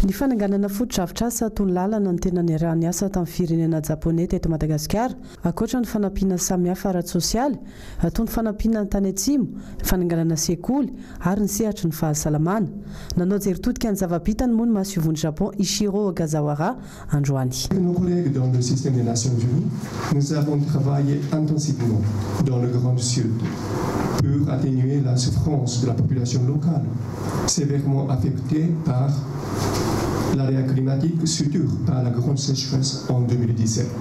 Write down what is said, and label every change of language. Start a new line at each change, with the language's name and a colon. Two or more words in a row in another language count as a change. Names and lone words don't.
Malagasy: Ny fananganana foto-dravitra asa tony lalana ny tena niarahany asa tamin'ny firenena japonais teto Madagasikara, ankoatra ny fanampiana samihafa ara-tsosialy, toy ny fanampiana ny tany atsimo, fananganana sekoly ary ny sehatra ny fahasalamana. Nanao jeritodika ny zava-bitany moa ny masivon'ny Japon Ishiro Ogazawara androany.
French: Nos collègues dans le système des Nations Unies, nous avons travaillé intensivement dans le Grand Sud pour atténuer la souffrance de la population locale, sévèrement affectée par l'aléa climatique, surtout par la grande sécheresse en 2017.